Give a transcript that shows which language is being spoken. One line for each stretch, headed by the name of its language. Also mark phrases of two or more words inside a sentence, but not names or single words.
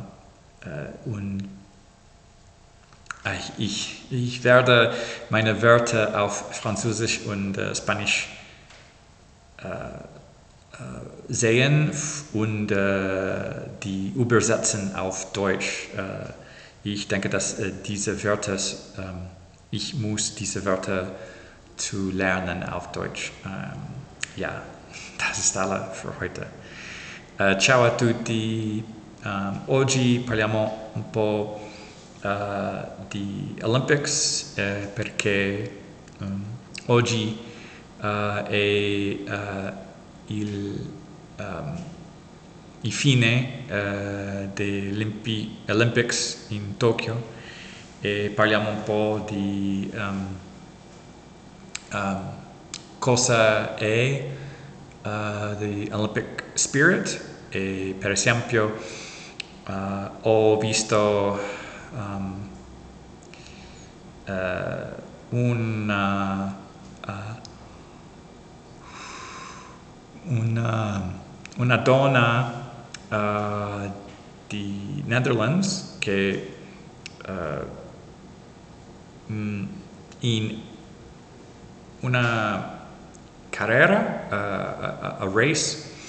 German: Und ich werde meine Wörter auf Französisch und Spanisch sehen und die übersetzen auf Deutsch. Ich denke, dass diese Wörter, ich muss diese Wörter zu lernen auf Deutsch. Ja, das ist alles für heute.
Italian: Ciao a tutti. Oggi parliamo un po' di Olympics perché oggi è il fine degli Olympics in Tokyo e parliamo un po' di cosa è
English: the Olympic spirit
Italian: e per esempio ho visto una donna di Netherlands che in una carrera,
English: a race,